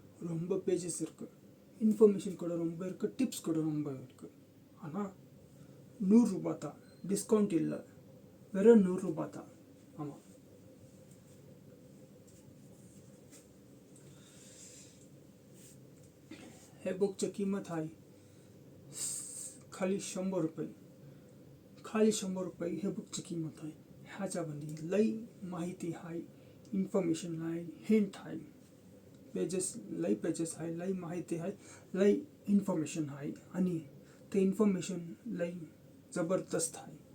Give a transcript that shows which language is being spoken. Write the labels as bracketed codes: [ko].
[ta] ரொம்ப பேஜஸ் இருக்குது, இன்ஃபர்மேஷன் கூட ரொம்ப இருக்குது, டிப்ஸ் கூட ரொம்ப இருக்குது, ஆனால் 100 ரூபாய் தான், டிஸ்கவுண்ட் இல்லை, வெறும் 100 ரூபாய் தான்। [mr] ஆமாம், हे बुकची किंमत आहे खाली 100 रुपये। खाली 100 रुपये हे बुकची किंमत आहे। ह्याच्यामध्ये लई माहिती आहे, इन्फॉर्मेशन आहे, हिंट आहे, लई पेजेस आहे, लई माहिती आहे, लई इन्फॉर्मेशन आहे, आणि ते इन्फॉर्मेशन लई ज़बरदस्त आहे।